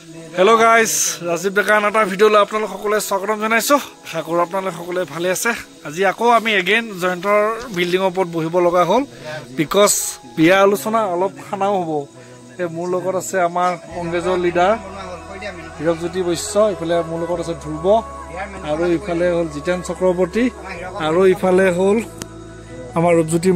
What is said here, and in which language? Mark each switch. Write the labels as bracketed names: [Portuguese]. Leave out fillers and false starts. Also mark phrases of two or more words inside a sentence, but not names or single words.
[English] Hello guys, [Assamese] Rajiv Dekan এটা ভিডিঅ' লৈ আপোনালোক সকলে স্বাগতম জনাইছো আশা কৰো আপোনালোক সকলে ভালে আছে আজি আকৌ আমি এগেইন জয়ন্তৰ বিল্ডিং ওপৰত বহিব লগা হ'ল বিকজ বিয়া আলোচনা অলপ খানাও হ'ব এ মোৰ লগত আছে আমাৰ কংগ্ৰেছৰ লিডাৰ হিৰকজ্যোতি বৈশ্য ইফালে মোৰ লগত আছে ধ্ৰুৱ আৰু ইফালে হ'ল জিতেন চক্ৰৱৰ্তী আৰু ইফালে হ'ল আমাৰ ৰূপজ্যোতি